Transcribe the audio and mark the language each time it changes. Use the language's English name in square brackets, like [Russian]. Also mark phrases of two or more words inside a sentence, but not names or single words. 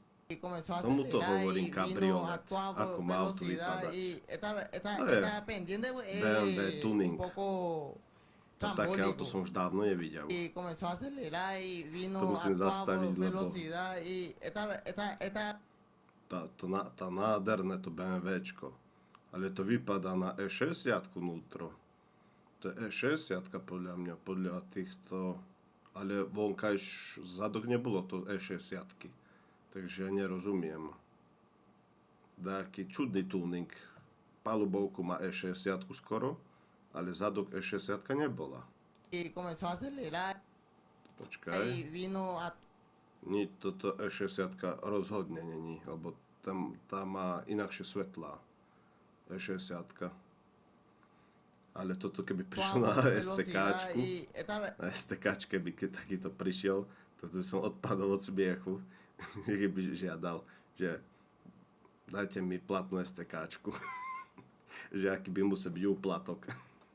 [Spanish] comenzó a [Slovak] Tomuto [Spanish] acelerar [Slovak] hovorím [Spanish] y vino a [Slovak] kabriolet. [Spanish] toda [Slovak] Ako má auto [Spanish] velocidad [Slovak] vypadať. [Spanish] y [Slovak] To je [Spanish] esta pendiente [Slovak] BMW [Spanish] es un [Slovak] Tuning. [Spanish] poco [Slovak] To také auto [Spanish] trambólico [Slovak] som už dávno nevidel. [Spanish] y comenzó a acelerar y [Slovak] To [Spanish] vino a [Slovak] musím [Spanish] toda [Slovak] zastaviť, lebo [Spanish] velocidad y esta [Slovak] tá nádherné to BMWčko. Ale to vypadá na E60 nutro. To je E60 podľa mňa, podľa týchto... Ale vonkajš zadok nebolo to E60. Takže ja nerozumiem. Taký čudný tuning. Palubovku má E60 skoro, ale zadok E60 nebola. [Spanish] y comenzó a acelerar y [Slovak] Počkaj. [Spanish] vino a [Slovak] Toto E60 rozhodne není, lebo tam má inakšie svetlá. E60. Ale toto keby prišlo na [Spanish] toda velocidad [Slovak] STKčku, [Spanish] y [Slovak] na STKčke by keď takýto prišiel, to by som odpadol od smiechu, keby žiadal, že dajte mi platnú STKčku. Že aký by musel byť úplatok.